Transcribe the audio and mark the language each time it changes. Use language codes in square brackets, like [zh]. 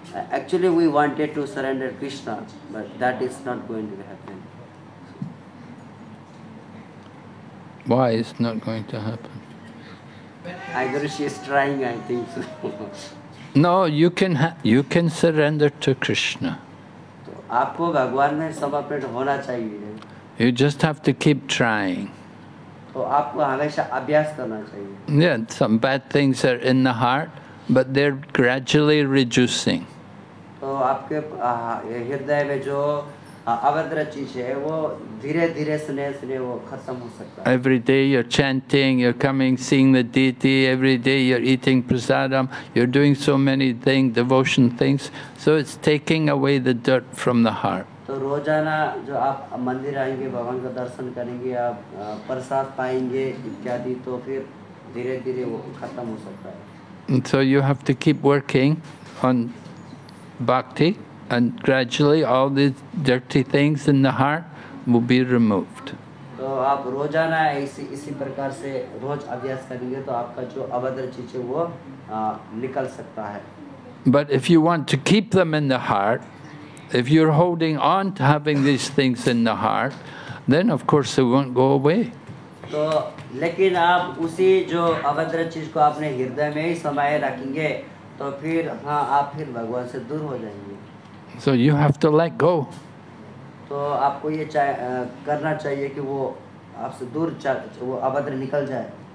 [en] Actually we wanted to surrender Krishna, but that is not going to happen. Why is not going to happen? Either she is trying, I think so. No, you can surrender to Krishna. [hi] तो आपको भगवान में समर्पित होना चाहिए। [en] You just have to keep trying. [hi] तो आपको हमेशा अभ्यास करना चाहिए। [en] Yeah, some bad things are in the heart. but they're gradually reducing. [hi] तो आपके हृदय में जो अभद्र चीज है वो धीरे धीरे सुने वो खत्म हो सकता है. [en] Every day you're chanting, you're coming, seeing the deity. Every day you're eating prasadam. You're doing so many things, devotion things. So it's taking away the dirt from the heart. [hi] तो रोजाना जो आप मंदिर आएंगे, भगवान का दर्शन करेंगे, आप प्रसाद पाएंगे इत्यादि, तो फिर धीरे धीरे वो खत्म हो सकता है. [en] And so you have to keep working on bhakti, and gradually all these dirty things in the heart will be removed. [hi] तो आप रोजाना इसी प्रकार से रोज अभ्यास करेंगे तो आपका जो अभद्र चीज है वो निकल सकता है. [en] But if you want to keep them in the heart, if you're holding on to having these things in the heart, then of course they won't go away. [hi] तो लेकिन आप उसी जो अभद्र चीज को अपने हृदय में ही समाये रखेंगे तो फिर आप फिर भगवान से दूर हो जाएंगे. [en] So you have to let go. [hi] तो आपको ये करना चाहिए कि वो आपसे दूर वो अभद्र निकल जाए.